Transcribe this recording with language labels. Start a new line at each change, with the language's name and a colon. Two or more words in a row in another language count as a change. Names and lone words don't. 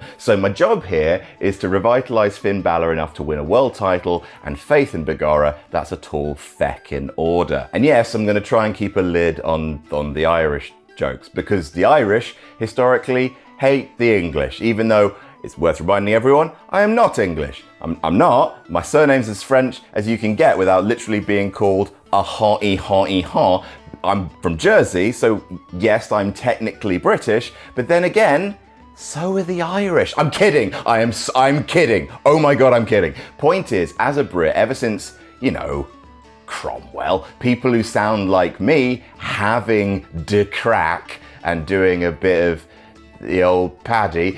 English: So my job here is to revitalize Finn Balor enough to win a world title, and faith in Begorra, that's a tall feck in order. And yes, I'm going to try and keep a lid on the Irish jokes, because the Irish, historically, hate the English, even though it's worth reminding everyone, I am not English. I'm not. My surname's as French as you can get without literally being called a ha-e-ha-e-ha. I'm from Jersey, so yes, I'm technically British, but then again, so are the Irish. I'm kidding. I'm kidding. Oh my God, I'm kidding. Point is, as a Brit, ever since, Cromwell, people who sound like me having de crack and doing a bit of the old Paddy.